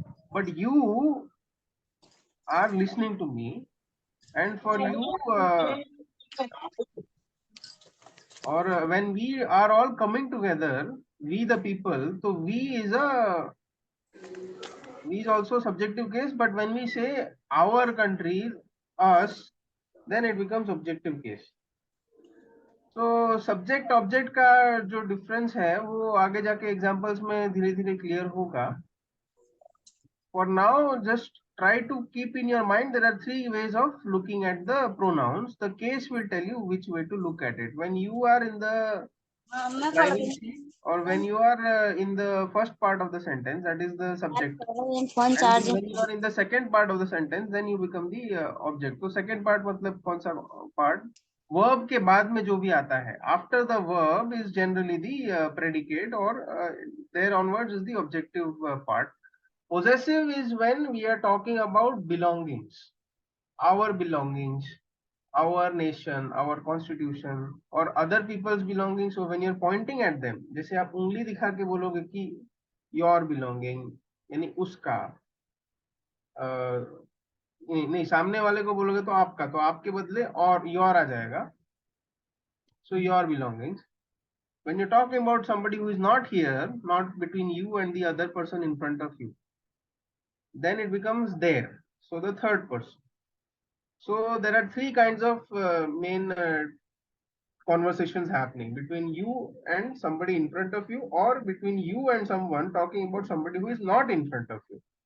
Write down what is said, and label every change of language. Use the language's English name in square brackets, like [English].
[English] But you are listening to me, and for you, when we are all coming together, we the people, so we is also subjective case, but when we say our country, us, then it becomes objective case. [Hindi] So subject object का जो difference है वो आगे जाके examples में धीरे धीरे clear होगा. [English] For now, just try to keep in your mind there are three ways of looking at the pronouns. The case will tell you which way to look at it. When you are in the driving seat, or when you are in the first part of the sentence, that is the subject. And when you are in the second part of the sentence, then you become the object. So second part [Hindi] मतलब कौन सा [English] part? Verb [Hindi] के बाद में जो भी आता है, [English] after the verb is generally the predicate, or there onwards is the objective part. Possessive is when we are talking about belongings, our belongings, our nation, our constitution, or other people's belongings. So when you're pointing at them, [Hindi] जैसे आप उंगली दिखा के बोलोगे कि [English] your belonging, [Hindi] यानी उसका, नहीं सामने वाले को बोलोगे तो आपका, तो आपके बदले और your आ जाएगा. [English] So your belongings. When you're talking about somebody who is not here, not between you and the other person in front of you, then it becomes there. So the third person. So there are three kinds of main conversations happening between you and somebody in front of you, or between you and someone talking about somebody who is not in front of you.